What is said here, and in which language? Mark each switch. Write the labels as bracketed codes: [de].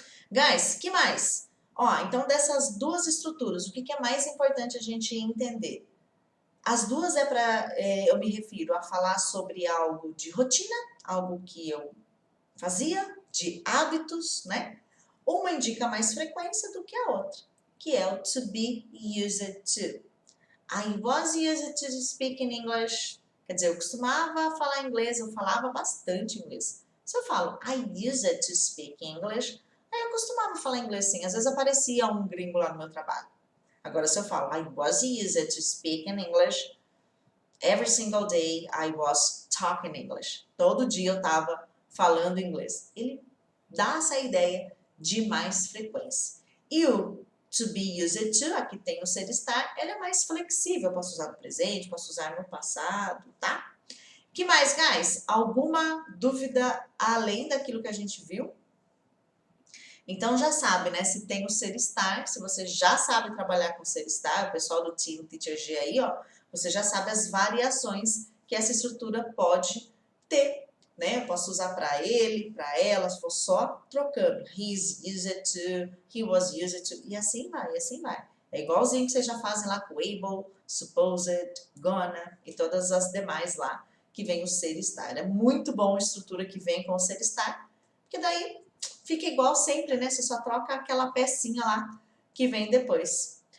[pt] Guys, que mais? Ó, então dessas duas estruturas, o que é mais importante a gente entender? As duas eu me refiro a falar sobre algo de rotina, algo que eu fazia, de hábitos, né? Uma indica mais frequência do que a outra, que é o to be used to. [en] I was used to speak in English. [pt] Quer dizer, eu costumava falar inglês, eu falava bastante inglês. Se eu falo [en] I used to speak English, [pt] aí eu costumava falar inglês sim. Às vezes aparecia um gringo lá no meu trabalho. Agora, se eu falo [en] I was used to speak in English, every single day I was talking English. [pt] Todo dia eu estava falando inglês. Ele dá essa ideia de mais frequência. E o to be used to, aqui tem o ser estar, ele é mais flexível. Eu posso usar no presente, posso usar no passado, tá? Que mais, guys? Alguma dúvida além daquilo que a gente viu? Então já sabe, né? Se tem o ser estar, se você já sabe trabalhar com o ser estar, o pessoal do Team Teacher G aí, ó, você já sabe as variações que essa estrutura pode ter, né? Eu posso usar para ele, para ela, se for só trocando. [en] He's used to, he was used to, [pt] e assim vai, e assim vai. É igualzinho que vocês já fazem lá com able, supposed, gonna e todas as demais lá que vem o ser estar. É muito bom a estrutura que vem com o ser estar, porque daí fica igual sempre, né? Você só troca aquela pecinha lá que vem depois.